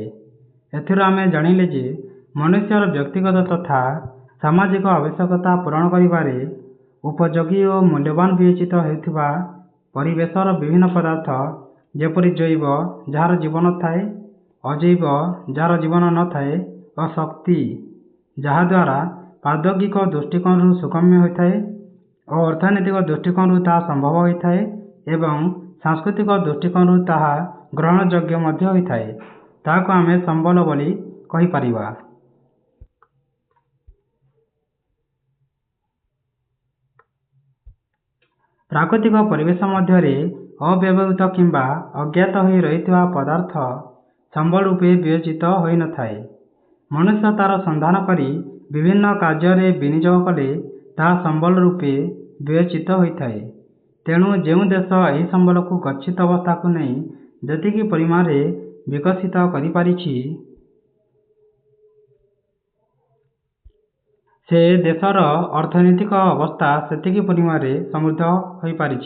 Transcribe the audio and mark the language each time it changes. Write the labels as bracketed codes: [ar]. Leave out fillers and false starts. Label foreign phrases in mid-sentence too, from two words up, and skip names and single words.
[or] ଏଥିରୁ ଆମେ ଜାଣିଲେ ଯେ ମନୁଷ୍ୟର ବ୍ୟକ୍ତିଗତ ତଥା ସାମାଜିକ ଆବଶ୍ୟକତା ପୂରଣ କରିବାରେ ଉପଯୋଗୀ ଔର ମୂଲ୍ୟବାନ ବିବେଚିତ ହେଉଥିବା ପରିବେଶର ବିଭିନ୍ନ ପଦାର୍ଥ ଯେପରି ଜୈବ ଯାର ଜୀବନ ଥାଏ, ଅଜୈବ ଯାର ଜୀବନ ନ ଥାଏ ଔର ଶକ୍ତି ଯାହାଦ୍ୱାରା ପ୍ରାଦ୍ୟୋଗିକ ଦୃଷ୍ଟିକୋଣ ସୁଗମ୍ୟ ହୋଇଥାଏ ଔର ଅର୍ଥନୈତିକ ଦୃଷ୍ଟିକୋଣ ତାହା ସମ୍ଭବ ହୋଇଥାଏ ଏବଂ ସାଂସ୍କୃତିକ ଦୃଷ୍ଟିକୋଣ ତାହା ଗ୍ରହଣଯୋଗ୍ୟ ମଧ୍ୟ ହୋଇଥାଏ। ତାହାକୁ ଆମେ ସମ୍ବଳ ବୋଲି କହି ପାରିବା। ପ୍ରାକୃତିକ ପରିବେଶ ମଧ୍ୟରେ ଅବ୍ୟବହୃତ କିମ୍ବା ଅଜ୍ଞାତ ହୋଇ ରହିଥିବା ପଦାର୍ଥ ସମ୍ବଳ ରୂପେ ବିବେଚିତ ହୋଇ ନ ଥାଏ। ମନୁଷ୍ୟ ତାର ସନ୍ଧାନ କରି ବିଭିନ୍ନ କାର୍ଯ୍ୟ ବିନିଯୋଗ କଲେ ତାହା ସମ୍ବଳ ରୂପେ ବିବେଚିତ ହୋଇଥାଏ। ତେଣୁ ଯେଉଁ ଦେଶ ଏହି ସମ୍ବଳ କୁ ଗଚ୍ଛିତ ଅବସ୍ଥା କୁ ନହିଁ ଯେତିକି ପରିମାଣ ରେ ବିକଶିତ କରି ପାରିଛି, ସେ ଦେଶର ଅର୍ଥନୈତିକ ଅବସ୍ଥା ସେତିକି ପରିମାଣ ରେ ସମୃଦ୍ଧ ହୋଇ ପାରିଛି।